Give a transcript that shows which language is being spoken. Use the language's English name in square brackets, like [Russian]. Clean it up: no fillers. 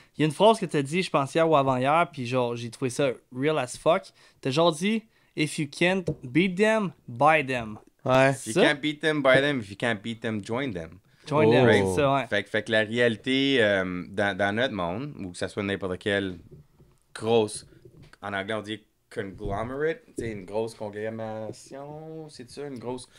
[French] Il y a une phrase que tu as dit, je pense hier ou avant-hier, puis genre, j'ai trouvé ça [English] real as fuck. [French] Tu as genre dit, [English] if you can't beat them, buy them. If you can't beat them, buy them. If you can't beat them, join them. Join them, [French] c'est ça, Fait que la réalité, dans notre monde, ou que ce soit n'importe quelle grosse, en anglais on dit conglomerate, c'est une grosse congrégation, c'est ça, une grosse